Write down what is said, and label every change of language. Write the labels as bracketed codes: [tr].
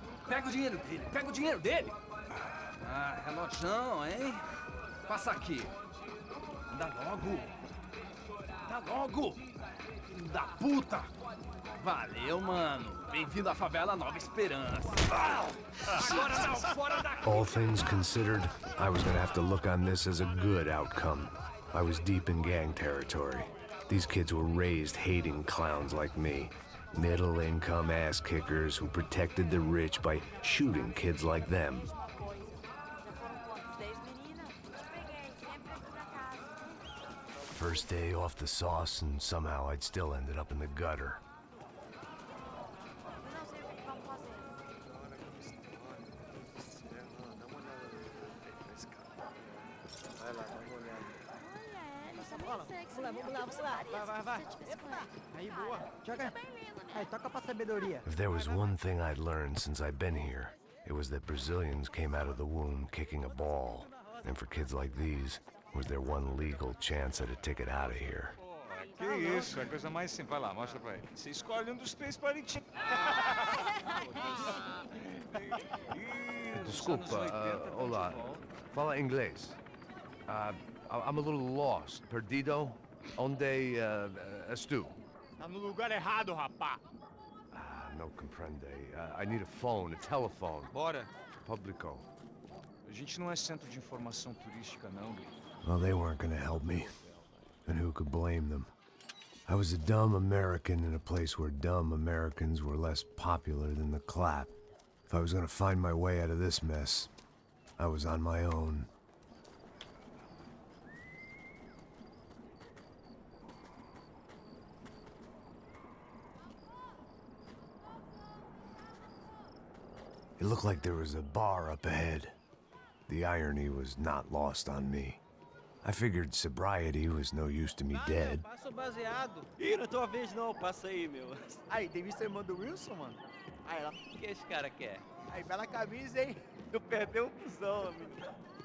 [pt] Pega o dinheiro dele, Ah, relojão, hein? Passa aqui. Dá logo. Filho da puta. Valeu, mano. Bem-vindo à favela Nova Esperança. Agora não, fora daqui. [en] All things considered, I was gonna have to look on this as a good outcome. I was deep in gang territory. These kids were raised hating clowns like me. Middle-income ass-kickers who protected the rich by shooting kids like them. First day off the sauce, and somehow I'd still ended up in the gutter. [pt] Vai. Aí, boa. Joga. Aí, toca pra sabedoria. [en] If there was one thing I'd learned since I'd been here, it was that Brazilians came out of the womb kicking a ball. And for kids like these, was their one legal chance at a ticket out of here. [pt] Que isso, é a coisa mais simples. Vai lá, mostra pra ele. Você escolhe um dos três palitinhos. Desculpa, olá. Fala inglês. [en] I'm a little lost. [pt] Perdido? Onde és tu? Tá no lugar errado, rapá. [es] No comprende. [en] I need a phone, a telephone. [pt] Bora. Publico. A gente não é centro de informação turística, não, Gui. [en] Well, they weren't gonna help me. And who could blame them? I was a dumb American in a place where dumb Americans were less popular than the clap. If I was gonna find my way out of this mess, I was on my own. It looked like there was a bar up ahead. The irony was not lost on me. I figured sobriety was no use to me dead. [pt] Passa o baseado. Ih, não é tua vez não, passa aí, meu. Aí, tem visto a irmã do Wilson, mano? Aí, ela... O que esse cara quer? Aí, bela camisa, hein? Tu perdeu o cuzão, amigo.